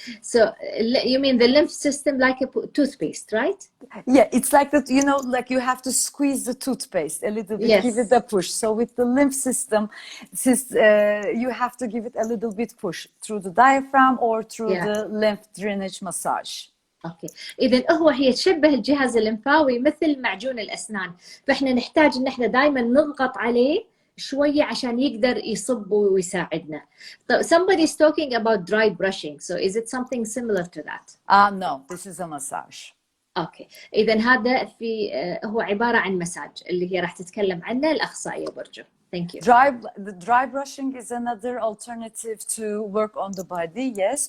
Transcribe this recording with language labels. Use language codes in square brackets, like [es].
[en] So you mean the lymph system like a toothpaste, right? Yeah, it's like that, you know, like you have to squeeze the toothpaste a little bit, Yes. give it a push. So with the lymph system, since you have to give it a little bit push through the diaphragm or through Yeah. the lymph drainage massage. [ar] اوكي، اذا هي تشبه الجهاز الليمفاوي مثل معجون الاسنان، فاحنا نحتاج ان احنا دائما نضغط عليه شويه عشان يقدر يصب ويساعدنا. طيب [en] somebody is talking about dry brushing, so is it something similar to that? No, this is a massage. [ar] اوكي، اذا هذا في هو عباره عن مساج اللي هي راح تتكلم عنه الاخصائيه برجو. [en] Thank you. The dry brushing is another alternative to work on the body, yes.